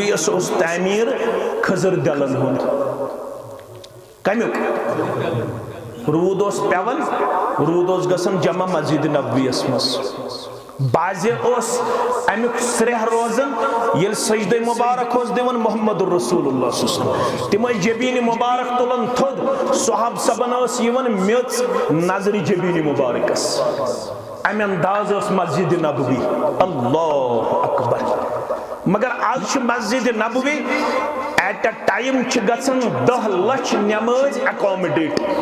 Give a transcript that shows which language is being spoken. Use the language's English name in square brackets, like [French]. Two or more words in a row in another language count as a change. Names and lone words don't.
[Kashmiri] یس اوس تعمیٖر خضر دلن ہُنٛد کمیُک روٗد اوس پیوان روٗد اوس گژھان جمع مسجد نبوی یس منٛز بعضے اوس امیُک سرٛیہ روزان ییٚلہِ سجدے مُبارک اوس دِوان محمد [Arabic] رسول اللہ صلی اللہ علیہ وسلم [Kashmiri] تِم ٲسۍ جبیٖنہِ مُبارک تُلان تھوٚد صحاب صبن ٲس یِوان میٚژ نظرِ جبیٖنہِ مُبارکس امہِ انداز ٲس مسجد نبوی [Arabic] اللہ اکبر [Kashmiri] مگر آز چھِ مسجد نبوی [English] at a time [Kashmiri] چھِ گژھان 10 لچھ نمٲز ایکامڈیٹ